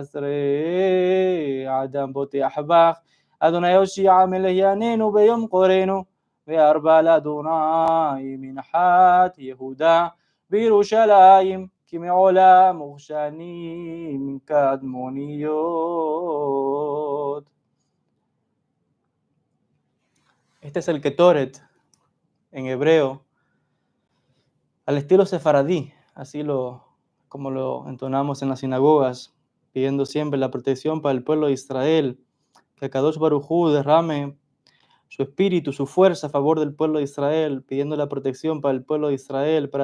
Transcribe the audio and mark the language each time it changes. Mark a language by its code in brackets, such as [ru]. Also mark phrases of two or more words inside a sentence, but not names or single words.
[he] אסרי אדם בוטח בך, אדוני הושיע מלך יעננו ביום קורנו, וארבע לאדוני מנחת יהודה בירושלים, כי מעולם וכשנים קדמוניות. [es] Este es el Ketoret en hebreo, al estilo sefaradí, así como lo entonamos en las sinagogas, pidiendo siempre la protección para el pueblo de Israel, que [he] קדוש ברוך הוא [es] derrame su espíritu, su fuerza a favor del pueblo de Israel, pidiendo la protección para el pueblo de Israel, para